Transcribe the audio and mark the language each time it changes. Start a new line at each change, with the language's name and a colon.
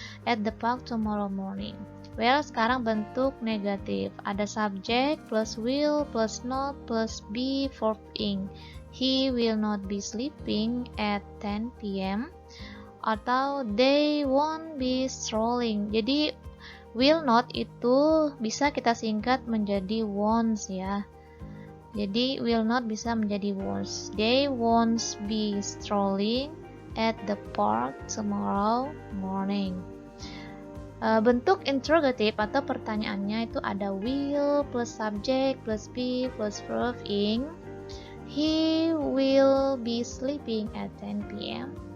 English: At the park tomorrow morning. Well,
Indonesian: sekarang bentuk negatif. Ada subject plus will plus not plus be verb ing.
English: He will not be sleeping at 10 p.m. Atau they won't be strolling.
Indonesian: Jadi will not itu bisa kita singkat menjadi won't ya. Jadi will not bisa menjadi won't.
English: They won't be strolling at the park tomorrow morning.
Indonesian: Bentuk interrogative atau pertanyaannya itu ada will plus subject plus be plus verb ing.
English: He will be sleeping at 10 p.m.